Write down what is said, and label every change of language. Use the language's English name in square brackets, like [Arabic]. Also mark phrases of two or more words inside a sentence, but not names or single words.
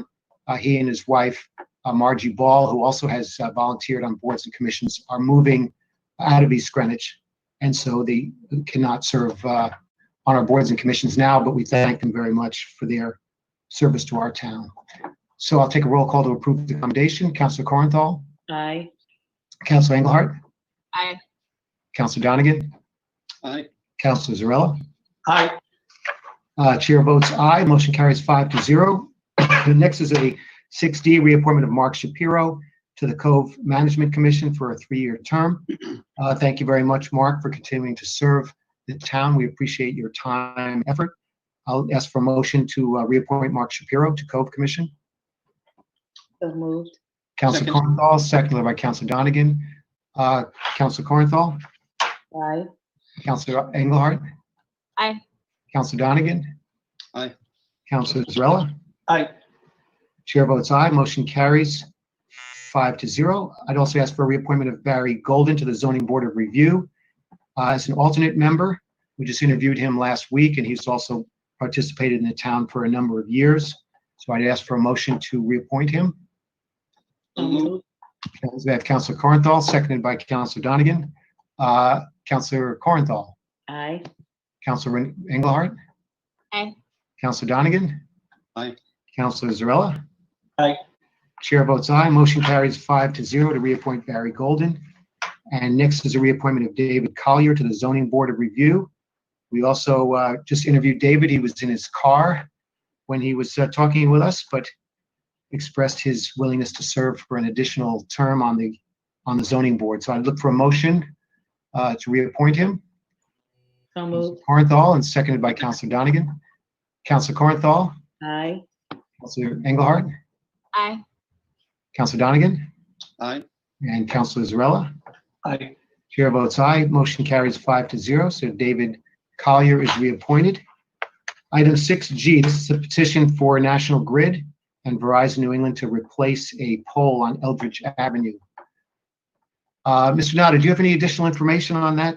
[English] He and his wife, Margie Ball, who also has volunteered on boards and commissions, are moving out of East Greenwich. And so they cannot serve on our boards and commissions now, but we thank them very much for their service to our town. So I'll take a roll call to approve the commendation. Councilor Corenthal, Aye. Councilor Engelhardt, Aye. Councilor Donegan, Aye. Councilor Zarella. Aye. Chair votes aye. Motion carries 5-0. The next is a 6D, reappointment of Mark Shapiro to the Cove Management Commission for a 3-year term. Thank you very much, Mark, for continuing to serve the town. We appreciate your time and effort. I'll ask for a motion to reappoint Mark Shapiro to Cove Commission. So moved. Councilor Second. Corenthal, seconded by Councilor Donegan. Councilor Corenthal, Aye. Councilor Engelhardt, Aye. Councilor Donegan. Aye. Councilor Zarella. Aye. Chair votes aye. Motion carries 5-0. I'd also ask for a reappointment of Barry Golden to the Zoning Board of Review as an alternate member. We just interviewed him last week, and he's also participated in the town for a number of years. So I'd ask for a motion to reappoint him. So moved. We have Councilor Corenthal, seconded by Councilor Donegan. Councilor Corenthal, Aye. Councilor Engelhardt, Aye. Councilor Donegan. Aye. Councilor Zarella. Aye. Chair votes aye. Motion carries 5-0 to reappoint Barry Golden. And next is a reappointment of David Collier to the Zoning Board of Review. We also just interviewed David. He was in his car when he was talking with us, but expressed his willingness to serve for an additional term on the zoning board. So I'd look for a motion to reappoint him. So moved. Corenthal, and seconded by Councilor Donegan. Councilor Corenthal, Aye. Councilor Engelhardt, Aye. Councilor Donegan, Aye. and Councilor Zarella. Aye. Chair votes aye. Motion carries 5-0. So David Collier is reappointed. Item 6G, this is a petition for National Grid and Verizon New England to replace a pole on Eldridge Avenue. Mr. Nada, do you have any additional information on that?